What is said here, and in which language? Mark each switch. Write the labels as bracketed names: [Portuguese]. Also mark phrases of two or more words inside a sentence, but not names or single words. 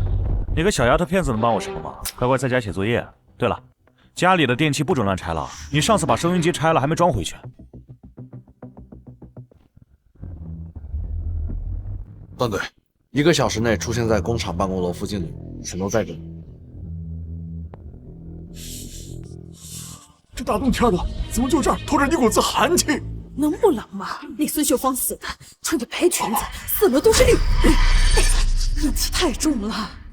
[Chinese] 你個小丫頭片子能幫我什麼忙？乖乖在家寫作業。對了，家裡的電器不准亂拆了。你上次把收音機拆了，還沒裝回去。段隊，1個小時內出現在工廠辦公樓附近的全都在這裡。這大冬天的，怎麼就這兒透着一股子寒氣？能不冷嗎？那孫秀芳死的，穿着白裙子，4樓都是綠人，陰氣太重了。